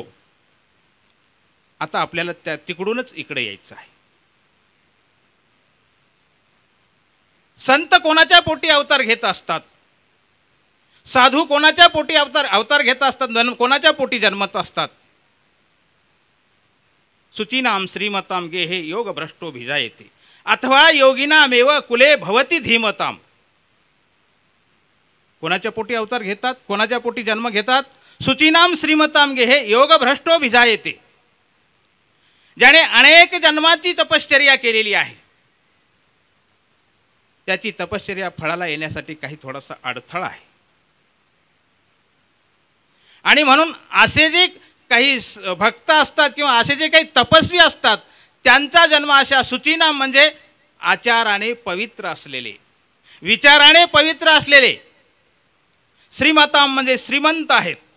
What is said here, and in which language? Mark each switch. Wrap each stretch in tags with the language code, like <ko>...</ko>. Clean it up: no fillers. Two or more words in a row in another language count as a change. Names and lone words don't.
<mr>आता आपल्याला तिकडूनच इकडे यायचं आहे. संत कोणाच्या पोटी अवतार घेत असतात? साधू कोणाच्या पोटी अवतार घेत असतात? कोणाच्या पोटी जन्मत असतात?</mr> <sa>सुचीनाम श्रीमताम गेहे योग भ्रष्टो भिजायते अथवा योगिनामेव कुले भवती धीमताम.</sa> <mr>कोणाच्या पोटी अवतार घेतात? कोणाच्या पोटी जन्म घेतात?</mr> <sa>सुचीनाम श्रीमताम गेहे योग भ्रष्टो भिजायते.</sa> <mr>ज्याने अनेक जन्माची तपश्चर्या केलेली आहे, त्याची तपश्चर्या फळाला येण्यासाठी काही थोडासा अडथळा आहे. आणि म्हणून असे जे काही भक्त असतात किंवा असे जे काही तपस्वी असतात, त्यांचा जन्म अशा सुचीनाम म्हणजे आचाराने पवित्र असलेले, विचाराने पवित्र असलेले, श्रीमाता म्हणजे श्रीमंत आहेत,</mr>